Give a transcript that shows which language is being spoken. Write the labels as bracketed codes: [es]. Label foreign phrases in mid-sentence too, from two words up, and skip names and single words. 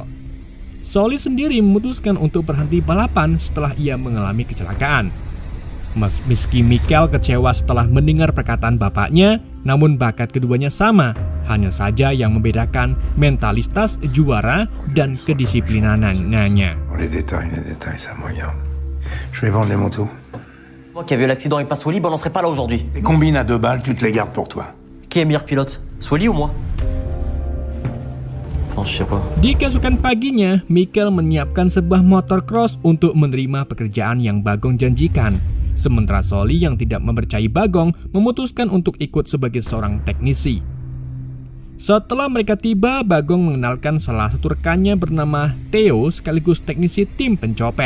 [id] Sully sendiri memutuskan untuk berhenti balapan setelah ia mengalami kecelakaan. Meski Michael kecewa setelah mendengar perkataan bapaknya, namun bakat keduanya sama, hanya saja yang membedakan mentalitas juara dan kedisiplinannya. [fr] Les détails, ça me regarde. Je vais vendre les motos. Moi qui avait eu l'accident et pas Sully, ben on n'en serait pas là aujourd'hui. Les combines à 2 balles, tu te les gardes pour toi. Qui est meilleur pilote, Sully ou moi? Enfin, je sais pas. [id] Di keesokan paginya, Michael menyiapkan sebuah motor cross untuk menerima pekerjaan yang Bagong janjikan. Sementara Sully yang tidak mempercayai Bagong memutuskan untuk ikut sebagai seorang teknisi. Setelah mereka tiba, Bagong mengenalkan salah satu rekannya bernama Theo sekaligus teknisi tim pencopet.